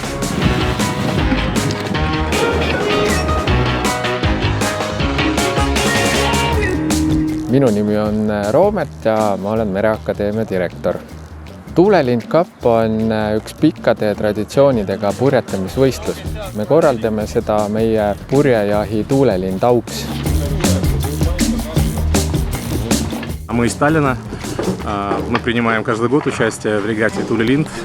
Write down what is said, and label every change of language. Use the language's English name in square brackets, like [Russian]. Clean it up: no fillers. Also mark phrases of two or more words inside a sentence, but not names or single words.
[Estonian] Minu nimi on Roomet ja ma olen Mereakadeemia direktor. Tuulelind Cup on üks pikkade traditsioonidega purjetamisvõistlus. Me korraldame seda meie purjejahi Tuulelind auks. [Russian] Мы из Таллина. Мы принимаем каждый год участие в регате Tuulelind.